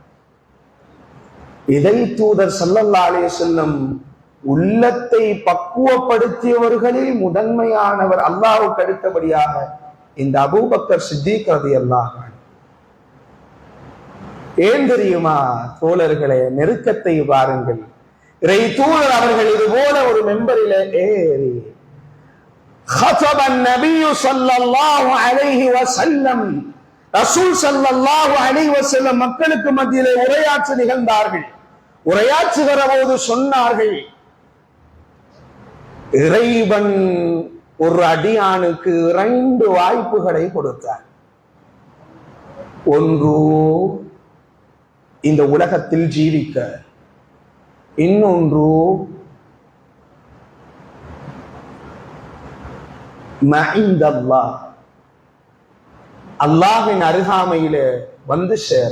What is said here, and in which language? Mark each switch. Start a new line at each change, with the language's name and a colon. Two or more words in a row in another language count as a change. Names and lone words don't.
Tamil: இதை தூதர்
Arabic: صلى الله عليه وسلم
Tamil: உள்ளத்தை பக்குவப்படுத்தியவர்களில் முதன்மையானவர், அல்லாஹ்வுக்கு அடுத்தபடியாக இந்த அபூபக்கர் சித்திக்
Arabic: رضي الله عنه.
Tamil: ஏன் தெரியுமா தோழர்களே? நெருக்கத்தை பாருங்கள். இறை தூதர் அவர்கள் இது போல ஒரு மெம்பரில ஏறி
Arabic: خطب النبي صلى الله عليه وسلم,
Tamil: ரசூல்
Arabic: صلى الله عليه وسلم
Tamil: மக்களுக்கு மத்தியிலே உரையாற்ற நிகழ்ந்தார்கள். உரையாற்றுகிற போது சொன்னார்கள், இறைவன் ஒரு அடியானுக்கு 2 வாய்ப்புகளை கொடுத்தார். ஒன்று இந்த உலகத்தில் ஜீவிக்க, இன்னொன்று மஇந்தல்லாஹ், அல்லாஹ்வின் அருகாமையில வந்து சேர.